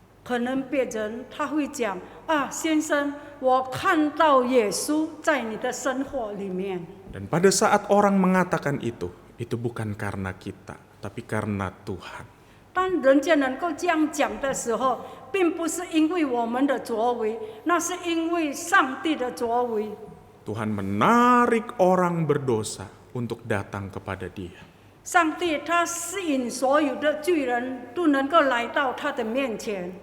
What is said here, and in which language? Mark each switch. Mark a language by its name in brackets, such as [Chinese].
[Chinese] 可能别人他会讲啊，先生，我看到耶稣在你的生活里面。 [Indonesian] Dan pada saat orang mengatakan itu bukan karena kita, tapi karena Tuhan. [Chinese] 当人家能够这样讲的时候，并不是因为我们的作为，那是因为上帝的作为。 [Indonesian] Tuhan menarik orang berdosa untuk datang kepada Dia. [Chinese] 上帝他吸引所有的罪人都能够来到他的面前，